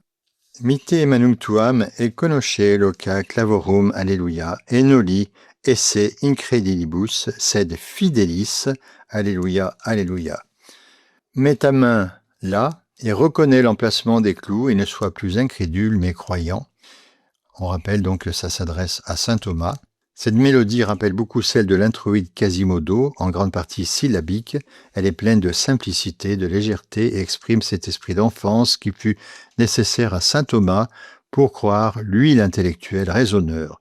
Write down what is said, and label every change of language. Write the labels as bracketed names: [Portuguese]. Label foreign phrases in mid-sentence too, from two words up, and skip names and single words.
[Latin] Mite Manum Tuam et conosce loca clavorum Alleluia et noli esse incredilibus sed fidelis Alleluia Alleluia. [French] Mets ta main là et reconnais l'emplacement des clous et ne sois plus incrédule mais croyant. On rappelle donc que ça s'adresse à saint Thomas. Cette mélodie rappelle beaucoup celle de l'introïde Quasimodo, en grande partie syllabique. Elle est pleine de simplicité, de légèreté et exprime cet esprit d'enfance qui fut nécessaire à saint Thomas pour croire, lui l'intellectuel raisonneur.